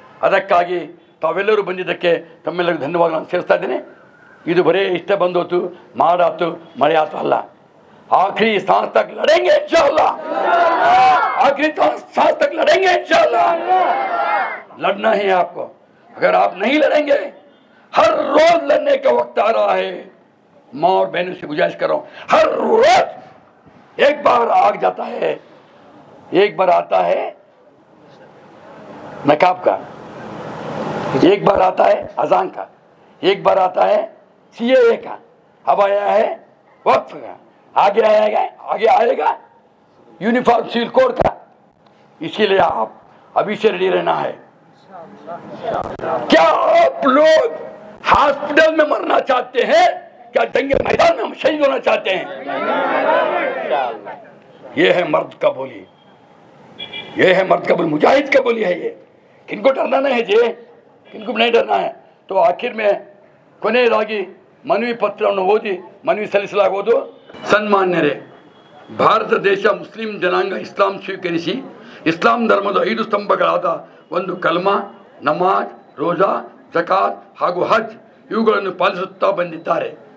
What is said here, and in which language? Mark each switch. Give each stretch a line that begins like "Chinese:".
Kannada: ಅದಕ್ಕಾಗಿ ತಾವೆಲ್ಲರೂ ಬಂದಿದ್ದಕ್ಕೆ ತಮ್ಮೆಲ್ಲರಿಗೂ ಧನ್ಯವಾದ ನಾನು ಸೇರಿಸ್ತಾ ಇದ್ದೇನೆ. ಇದು ಬರೇ ಇಷ್ಟ ಬಂದೋತು, ಮಾಡಾತು, ಮಳೆ ಆತು ಅಲ್ಲ.
Hindi: आखिरी सांस तक लड़ेंगे इंशाअल्लाह, आखिरी सांस तक लड़ेंगे इंशाअल्लाह। लड़ना है आपको, अगर आप नहीं लड़ेंगे, हर रोज लड़ने का वक्त आ रहा है। माँ और बहनों से गुजारिश कर रहा हूं, हर रोज एक बार आग जाता है, एक बार आता है नकाब का, एक बार आता है अजान का, एक बार आता है सीएए का, अब आया है वक्फ का, आगे आएगा यूनिफॉर्म सिविल कोड का। इसीलिए आप अभी से रेडी रहना है। क्या आप लोग हॉस्पिटल में मरना चाहते हैं, क्या दंगे मैदान में शहीद होना चाहते हैं? ये है मर्द का बोली, ये है मर्द का बोली, मुजाहिद का बोली है। ये किनको डरना नहीं है जी, किनको नहीं डरना है। तो आखिर में
Kannada: ಕೊನೆಯದಾಗಿ ಮನವಿ ಪತ್ರವನ್ನು ಓದಿ ಮನವಿ ಸಲ್ಲಿಸಲಾಗುವುದು. ಸನ್ಮಾನ್ಯರೇ, ಭಾರತ ದೇಶ ಮುಸ್ಲಿಂ ಜನಾಂಗ ಇಸ್ಲಾಂ ಸ್ವೀಕರಿಸಿ ಇಸ್ಲಾಂ ಧರ್ಮದ 5 ಸ್ತಂಭಗಳಾದ ಒಂದು ಕಲ್ಮಾ, ನಮಾಜ್, ರೋಜಾ, ಜಕಾತ್ ಹಾಗೂ ಹಜ್ ಇವುಗಳನ್ನು ಪಾಲಿಸುತ್ತಾ ಬಂದಿದ್ದಾರೆ.